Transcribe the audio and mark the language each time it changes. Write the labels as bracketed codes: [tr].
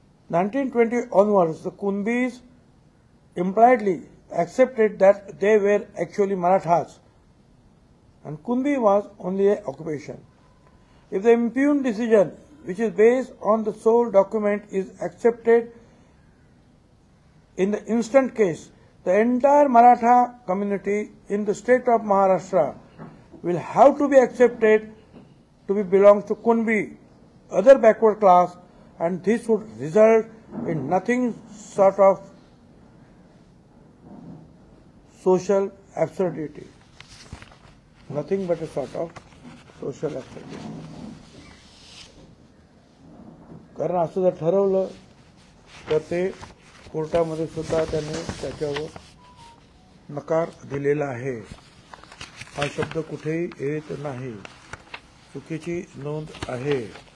[en] 1920 onwards, the Kunbis impliedly accepted that they were actually Marathas and Kunbi was only an occupation. if the impugned decision, which is based on the sole document, is accepted in the instant case, the entire Maratha community in the state of Maharashtra will have to be accepted to be belongs to Kunbi, other backward class, and this would result in nothing sort of social absurdity. Nothing but a sort of social absurdity. [mr] कारण असं जर ठरवलं तर ते कोर्टामध्ये सुद्धा त्यांनी त्याच्यावर नकार दिलेला आहे. हा शब्द कुठेही येत नाही. चुकीची नोंद आहे.